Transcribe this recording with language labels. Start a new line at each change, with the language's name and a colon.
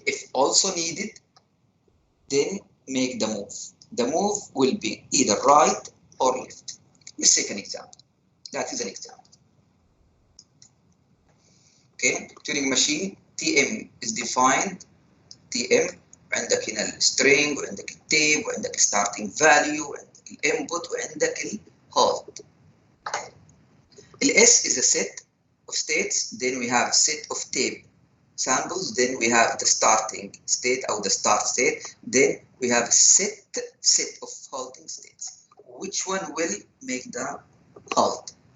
English: If also needed, then make the move. The move will be either right or left. Let's take an example. That is an example. Okay, Turing machine TM is defined.
Arabic: TM عندك هنا السترينج وعندك التيب وعندك
English: starting value
Arabic: وعندك الانبوت وعندك الهولد.
English: S is a set of states, then we have a set of tape samples, then we have the starting state or the start state, then we have a set of halting states. Which one will make the halt?